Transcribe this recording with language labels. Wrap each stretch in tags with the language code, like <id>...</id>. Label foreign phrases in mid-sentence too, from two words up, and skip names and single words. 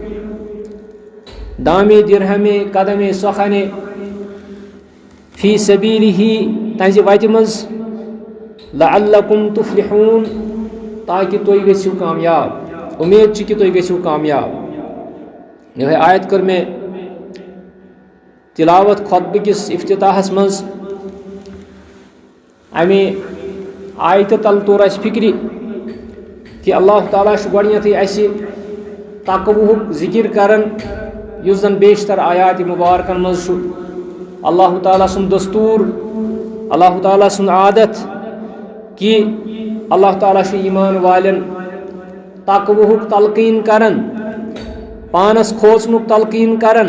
<fa>دامے درہمے قدمے سخنے</fa> <ar>فی سبیلہ،</ar> <ks>تہنٛزِ وتہِ منٛز.</ks> <ar>لعلکم تفلحون،</ar> <ks>تاکہ تُہۍ گٔژھِو کامیاب، امید چھِ کہ تُہۍ گٔژھِو کامیاب. یہے آیت کر میں تلاوت خطبہ کس افتتاحس منٛز. امے آیتہِ تل توٚر اَسہِ فکرِ کہ اللہ تعالیٰ چھُ گۄڈنیٚتھٕے اَسہِ تقوہُک ذکر کران، یُس زن بیشتر آیات مبارکن منٛز چھُ. اللہ تعالیٰ سُنٛد دستور، اللہ تعالیٰ سُنٛد عادت کہ اللہ تعالیٰ چھُ ایمان والٮ۪ن تقوہُک تلقین کران، پانس کھوژنُک تلقین کران.</ks>